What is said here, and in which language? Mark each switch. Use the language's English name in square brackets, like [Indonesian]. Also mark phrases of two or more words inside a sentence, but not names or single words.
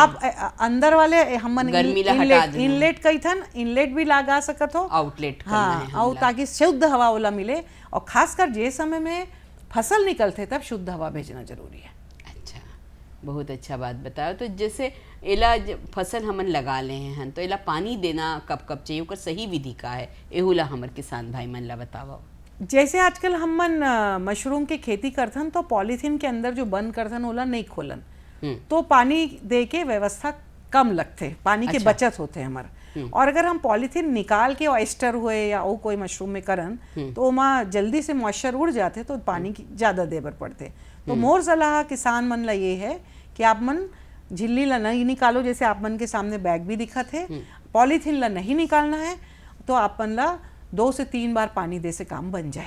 [Chhattisgarhi] आप अंदर वाले हमन गर्मी ला हटा देना। इनलेट कई थन, इनलेट भी लगा सकत हो, आउटलेट करना हाँ, है और ताकि शुद्ध हवा वाला मिले। और खासकर जे समय में फसल निकलते तब शुद्ध हवा भेजना जरूरी है। अच्छा, बहुत अच्छा बात बताया। तो जैसे एला फसल हमन लगा ले हैं तो एला पानी देना कब कब चाहिए, ओकर सही विधि का है, एहुला हमर किसान भाई मन ला बताओ। जैसे आजकल हमन मशरूम के खेती करथन तो पॉलीथीन के अंदर जो बंद करथन ओला नहीं खोलन, तो पानी दे के व्यवस्था कम लगते, पानी के बचत होते हमारे। और अगर हम पॉलीथीन निकाल के ऑयस्टर हुए या वो कोई मशरूम में करन तो ओमा जल्दी से मॉइस्चर उड़ जाते तो पानी की ज़्यादा देबर पड़ते। तो मोर सलाह किसान मन ला ये है कि आप मन झिल्ली ला नहीं निकालो, जैसे आप मन के सामने बैग भी दिखत है, पॉलीथीन ला नहीं निकालना है तो आप मन ला 2 से 3 बार पानी दे से काम बन जाए।